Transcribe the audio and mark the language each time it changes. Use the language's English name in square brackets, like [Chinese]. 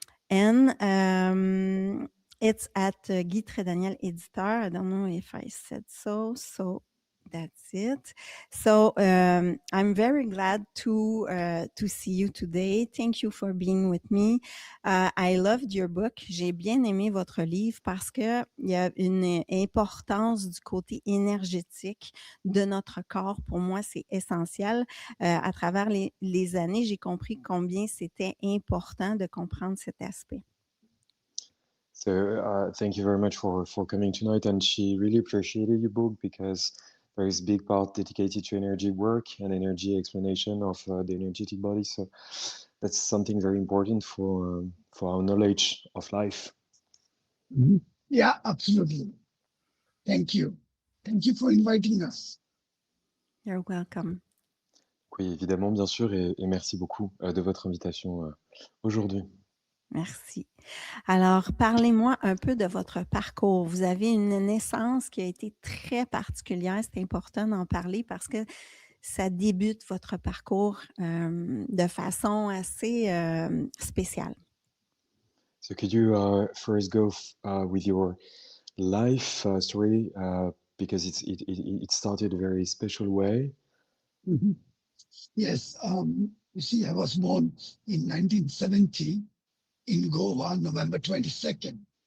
[English] And it's at Guy Trédaniel Éditeur. I don't know if I said so. So that's it. So I'm very glad to see you today. Thank you for being with me. I loved your book. [French] J'ai bien aimé votre livre parce que il y a une importance du côté énergétique de notre corps. Pour moi, c'est essentiel. À travers les années, j'ai compris combien c'était important de comprendre cet aspect. [English] So thank you very much for coming tonight. And she really appreciated your book because there is a big part dedicated to energy work and energy explanation of the energetic body. So that's something very important for our knowledge of life. Mhm. Yeah, absolutely. Thank you. Thank you for inviting us. You're welcome. [French] Oui, évidemment, bien sûr, et merci beaucoup de votre invitation aujourd'hui. Merci. Alors, parlez-moi un peu de votre parcours. Vous avez une naissance qui a été très particulière. C'est important d'en parler parce que ça débute votre parcours de façon assez spéciale. [English] So could you first go with your life story because it started a very special way. Mhm. Yes. You see, I was born in 1970 in Goa, November 22nd.